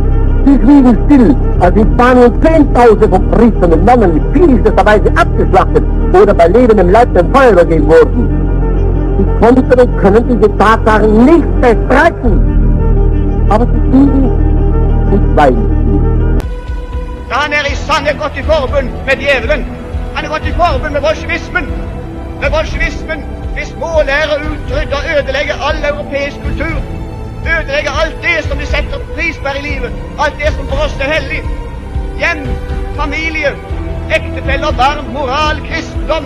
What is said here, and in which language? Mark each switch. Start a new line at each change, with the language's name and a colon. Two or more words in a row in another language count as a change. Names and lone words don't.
German: Sie fliegen still, als in Spanien Zehntausende von Priestern und Nonnen in vielster Weise abgeschlachtet oder bei lebendem Leib dem Feuer übergeben wurden. Sie konnten und können diese Tatsachen nicht bestreiten. Aber sie fliegen und schweigen.
Norwegian: Han i sanne gått i forbund med djevelen. Han gått i forbund med bolsjevismen. Med bolsjevismen, hvis målet å utrydde og ødelegge all europeisk kultur. Ødelegge alt det som vi setter pris på i livet. Alt det som for oss er hellig. Hjem, familie, ektefeller, barn, moral, kristendom.